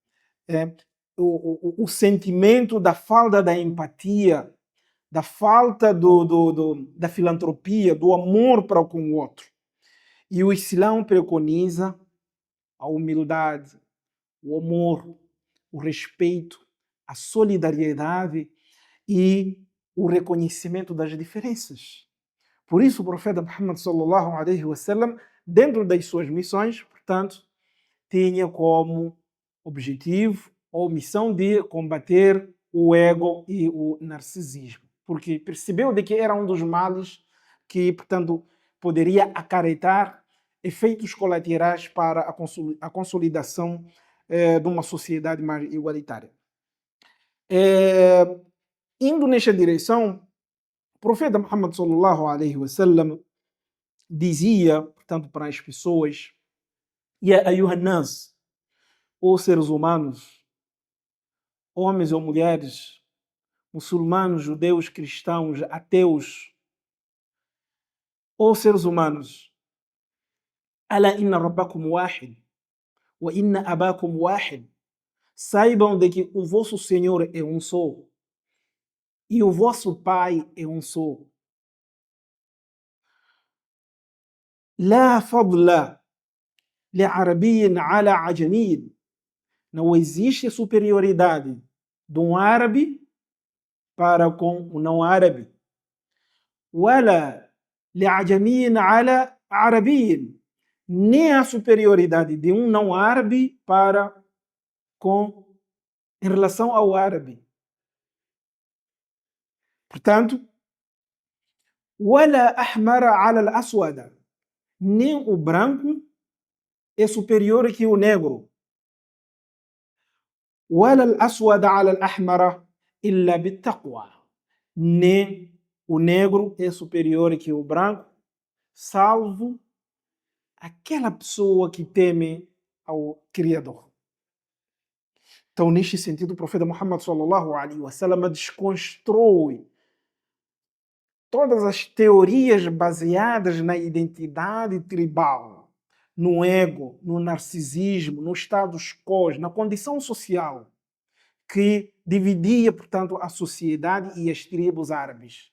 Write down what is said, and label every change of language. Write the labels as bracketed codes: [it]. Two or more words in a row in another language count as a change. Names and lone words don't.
[pt] o sentimento da falta da empatia, da falta da filantropia, do amor para com o outro. E o Islã preconiza a humildade, o amor, o respeito, a solidariedade e o reconhecimento das diferenças. Por isso o profeta Muhammad [ar] صلى الله عليه وسلم, [pt] dentro das suas missões, portanto, tinha como objetivo ou missão de combater o ego e o narcisismo, porque percebeu de que era um dos males que, portanto, poderia acarretar efeitos colaterais para a consolidação de uma sociedade mais igualitária. Indo nesta direção, o profeta Muhammad [ar] صلى الله عليه وسلم [pt] dizia, portanto, para as pessoas: [ar] يا أيها الناس, [pt] ou seres humanos, homens ou mulheres, muçulmanos, judeus, cristãos, ateus, ou seres humanos, [ar] ألا إن ربكم واحد، وإن أباكم واحد. [pt] Saibam de que o vosso Senhor é um só e o vosso Pai é um só. [ar] لا فضل لعربي على أعجمي. [pt] Não existe superioridade de um árabe para com o não árabe. [ar] ولا لأعجمي على عربي. [pt] Nem a superioridade de um não árabe para em relação ao árabe. Portanto, [ar] ولا أحمر على أسود. [pt] Nem o branco é superior que o negro. [ar] ولا أسود على أحمر إلا بالتقوى. [pt] Nem o negro é superior que o branco, salvo aquela pessoa que teme ao Criador. Então, neste sentido, o profeta Muhammad [ar] صلى الله عليه وسلم [pt] desconstrói todas as teorias baseadas na identidade tribal, no ego, no narcisismo, no [la] status quo, [pt] na condição social que dividia, portanto, a sociedade e as tribos árabes.